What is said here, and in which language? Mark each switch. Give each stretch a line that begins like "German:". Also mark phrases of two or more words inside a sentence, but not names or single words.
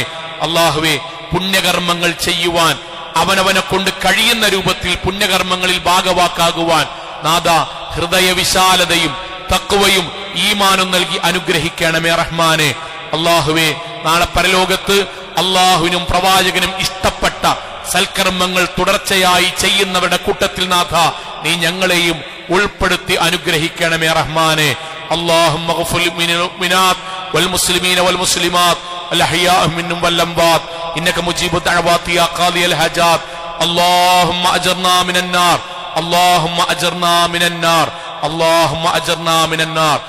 Malayalam: അള്ളാഹുവെ പുണ്യകർമ്മങ്ങൾ ചെയ്യുവാൻ അവനവനെ കൊണ്ട് കഴിയുന്ന രൂപത്തിൽ പുണ്യകർമ്മങ്ങളിൽ ഭാഗവാക്കാകുവാൻ നാഥ ഹൃദയവിശാലതയും തഖ്വയും ഈമാനും നൽകി അനുഗ്രഹിക്കണമേ റഹ്മാനെ. അള്ളാഹുവെ നാളെ പരലോകത്ത് അള്ളാഹുവിനും പ്രവാചകനും ഇഷ്ടപ്പെട്ട സൽക്കർമ്മങ്ങൾ തുടർച്ചയായി ചെയ്യുന്നവരുടെ കൂട്ടത്തിൽ നാഥ നീ ഞങ്ങളെയും ഉൾപ്പെടുത്തി അനുഗ്രഹിക്കണമേ റഹ്മാനെ.
Arabic: اللهم اغفر للمؤمنات والمسلمين والمسلمات الأحياء منهم والأموات إنك مجيب الدعوات يا قاضي الحاجات. اللهم أجرنا من النار، اللهم أجرنا من النار، اللهم أجرنا من النار.